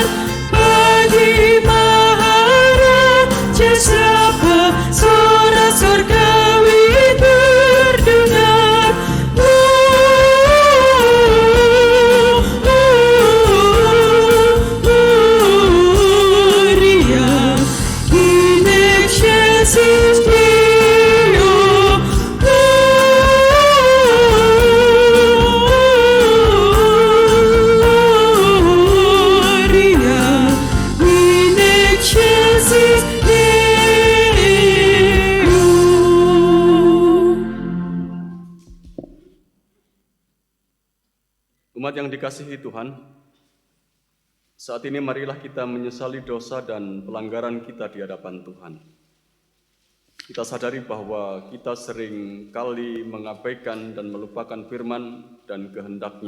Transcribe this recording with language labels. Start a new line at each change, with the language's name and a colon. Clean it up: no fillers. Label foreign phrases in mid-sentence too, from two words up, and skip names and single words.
Indonesian: Bagi Maharaja siapa suara surgawi terdengar?
Latin: Gloria in excelsis Deo. Gloria in excelsis Deo.
Indonesian: Umat yang dikasihi Tuhan, saat ini marilah kita menyesali dosa dan pelanggaran kita di hadapan Tuhan. Kita sadari bahwa kita sering kali mengabaikan dan melupakan firman dan kehendak-Nya.